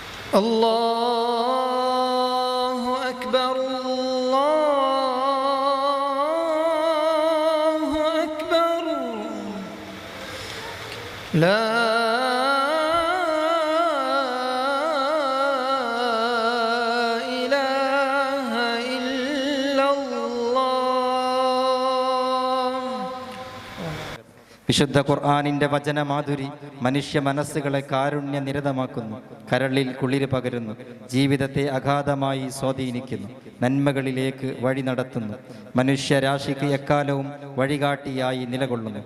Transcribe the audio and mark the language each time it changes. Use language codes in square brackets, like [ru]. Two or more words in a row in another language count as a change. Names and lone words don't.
[ar] الله أكبر الله أكبر لا إله إلا الله. [ml] വിശുദ്ധ ഖുർആനിന്റെ വചനമാധുരി മനുഷ്യ മനസ്സുകളെ കാരുണ്യ നിരതമാക്കുന്നു, കരളിൽ കുളിര് പകരുന്നു, ജീവിതത്തെ അഗാധമായി സ്വാധീനിക്കുന്നു, നന്മകളിലേക്ക് വഴി നടത്തുന്നു, മനുഷ്യരാശിക്ക് എക്കാലവും വഴികാട്ടിയായി നിലകൊള്ളുന്നു.